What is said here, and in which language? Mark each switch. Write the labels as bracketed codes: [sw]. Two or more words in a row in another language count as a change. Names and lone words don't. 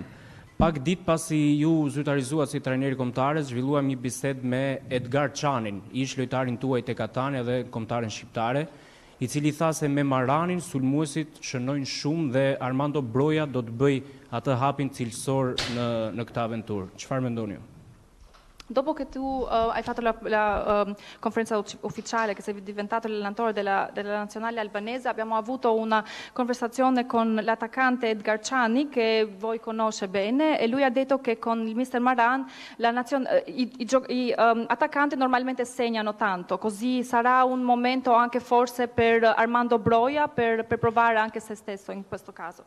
[sq] Pak ditë pasi ju zyrtarizuat si trajneri kombëtares, zhvilluam një bisedë me Edgar Çanin, ish lojtarin tuaj tek Catania dhe kombëtaren shqiptare, i cili tha se me Maranin sulmuesit shënojnë shumë dhe Armando Broja do të bëj atë hapin cilësor në këtë aventurë. Çfarë mendoni ju? [it] Dopo che tu hai fatto la conferenza ufficiale che sei diventato l'allenatore della nazionale albanese, abbiamo avuto una conversazione con l'attaccante Edgar Çani, che voi conosce bene, e lui ha detto che con il mister Maran i attaccanti normalmente segnano tanto, così sarà un momento anche forse per Armando Broja per provare anche se stesso in questo caso.